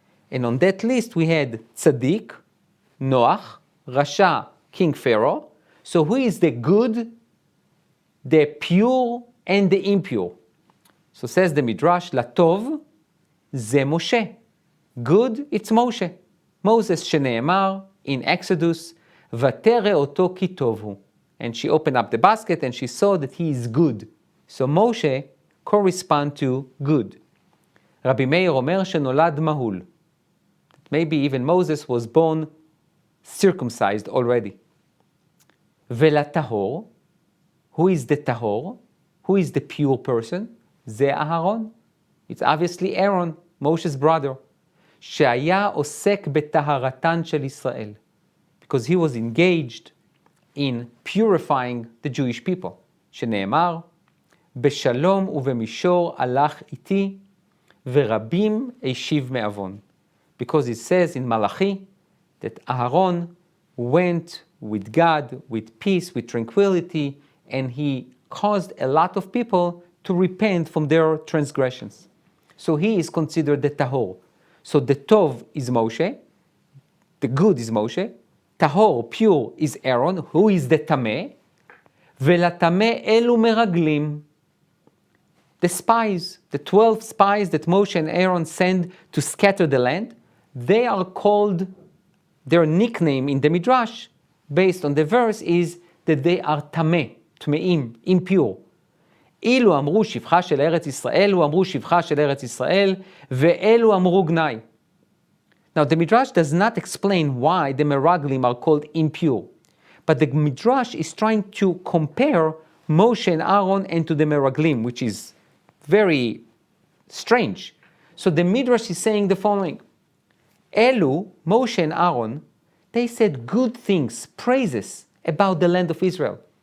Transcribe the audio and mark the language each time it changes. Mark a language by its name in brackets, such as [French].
[English] And on that list we had tzaddik, Noach, rasha, King Pharaoh. So who is the good, the pure, and the impure? So says the Midrash, [Hebrew] לטוב זה משה. [English] Good, it's Moshe. [Hebrew] Moses שנאמר [English] in Exodus, [Hebrew] ותרא אותו כי טוב הוא. [English] And she opened up the basket and she saw that he is good. So Moshe correspond to good. [Hebrew] Rabbi Meir אומר שנולד מהול. [English] Maybe even Moses was born circumcised already. [Hebrew] ולטהור, [English] who is the tahor? Who is the pure person? [Hebrew] זה אהרון. [English] It's obviously Aaron, Moshe's brother. [Hebrew] שהיה עוסק בטהרתן של ישראל. [English] Because he was engaged in purifying the Jewish people. [Hebrew] שנאמר, בשלום ובמישור הלך איתי, ורבים השיב מעוון. [English] Because it says in Malachi that Aaron went with God, with peace, with tranquility, and he caused a lot of people to repent from their transgressions. So he is considered the tahor. So the tov is Moshe, the good is Moshe, tahor, pure, is Aaron, who is the tameh, [Hebrew] ולטמא אלו מרגלים. [English] The spies, the 12 spies that Moshe and Aaron send to scatter the land, they are called, their nickname in the Midrash, based on the verse, is that they are tameh, טמאים, impure. [Hebrew] אילו אמרו שבחה של ארץ ישראל, אלו אמרו שבחה של ארץ ישראל, ואלו אמרו גנאי. [English] Now, the Midrash does not explain why the Meraglim are called impure, but the Midrash is trying to compare Moshe and Aaron and to the Meraglim, which is very strange. So the Midrash is saying the following: Elu, Moshe and Aaron, they said good things, praises about the land of Israel.